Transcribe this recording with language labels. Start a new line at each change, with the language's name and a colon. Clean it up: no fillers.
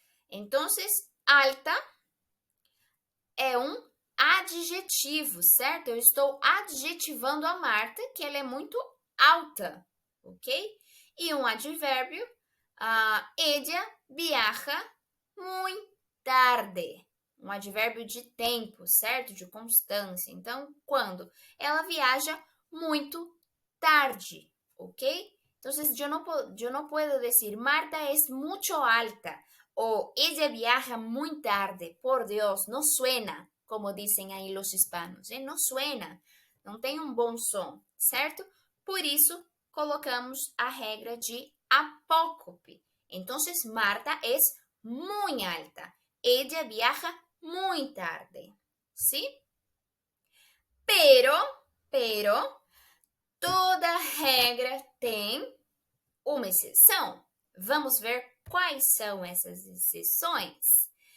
Portuguese: Entonces, alta é um adjetivo, certo? Eu estou adjetivando a Marta, que ela é muito alta, ok? E um advérbio,
Spanish: ella viaja muy tarde.
Portuguese: Um advérbio de tempo, certo? De constância. Então, quando? Ela viaja muito tarde, ok?
Spanish: Entonces, yo no puedo decir, Marta es mucho alta o ella viaja muy tarde. Por Dios, no suena, como dicen aí los hispanos,
Portuguese: não suena, não tem um bom som, certo? Por isso, colocamos a regra de apócope.
Spanish: Entonces, Marta es muy alta. Ella viaja muy tarde, ¿sí?
Portuguese: Pero, toda regra tem uma exceção. Vamos ver quais são essas exceções.